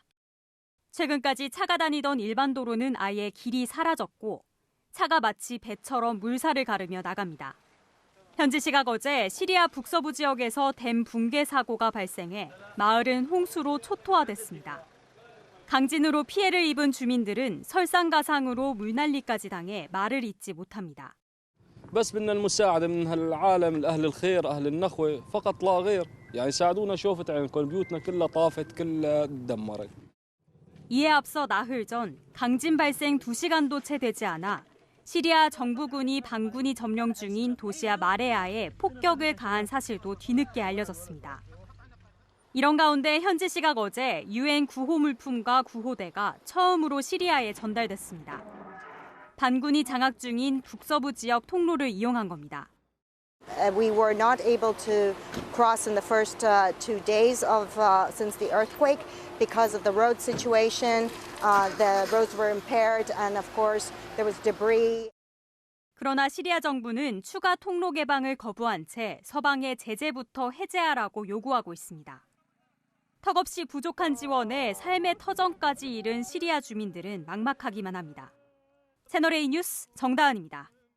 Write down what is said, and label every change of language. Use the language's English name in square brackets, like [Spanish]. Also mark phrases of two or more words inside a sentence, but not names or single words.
[Korean] 최근까지 차가 다니던 일반 도로는 아예 길이 사라졌고 차가 마치 배처럼 물살을 가르며 나갑니다. 현지 시각 어제 시리아 북서부 지역에서 댐 붕괴 사고가 발생해 마을은 홍수로 초토화됐습니다. 강진으로 피해를 입은 주민들은 설상가상으로 물난리까지 당해 말을 잇지 못합니다. [Arabic] بس بدنا المساعدة من هالعالم أهل الخير أهل النخوة فقط لا غير يعني ساعدونا شوفت عينكم بيوتنا كلها طافت كلها تدمرت. [Korean] 이에 앞서 나흘 전 강진 발생 2시간도 채 되지 않아 시리아 정부군이 반군이 점령 중인 도시아 마레아에 폭격을 가한 사실도 뒤늦게 알려졌습니다. 이런 가운데 현지 시각 어제 유엔 구호물품과 구호대가 처음으로 시리아에 전달됐습니다. 반군이 장악 중인 북서부 지역 통로를 이용한 겁니다. [English] We were not able to cross in the first 2 days since the earthquake because of the road situation. The roads were impaired and of course there was debris. [Korean] 그러나 시리아 정부는 추가 통로 개방을 거부한 채 서방의 제재부터 해제하라고 요구하고 있습니다. 턱없이 부족한 지원에 삶의 터전까지 잃은 시리아 주민들은 막막하기만 합니다. 채널A 뉴스 정다은입니다.